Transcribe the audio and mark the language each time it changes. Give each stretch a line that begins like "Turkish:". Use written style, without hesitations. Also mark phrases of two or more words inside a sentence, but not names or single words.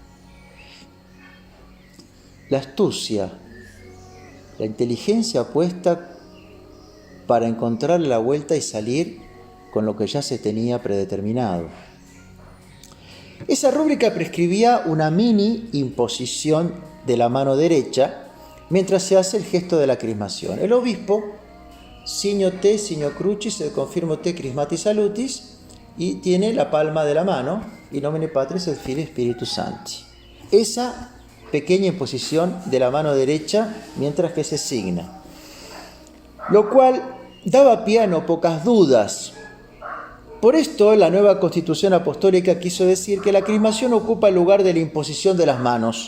Spanish: La astucia, la inteligencia puesta para encontrarle la vuelta y salir con lo que ya se tenía predeterminado. Esa rúbrica prescribía una mini imposición de la mano derecha mientras se hace el gesto de la crismación. El obispo,
Latin: signo te, signo crucis, et confirmo te crismati salutis,
Spanish: y tiene la palma de la mano,
Latin: in nomine Patris et Filii Spiritus Sancti.
Spanish: Esa pequeña imposición de la mano derecha mientras que se signa, lo cual daba pie a no pocas dudas. Por esto, la nueva Constitución Apostólica quiso decir que la crismación ocupa el lugar de la imposición de las manos.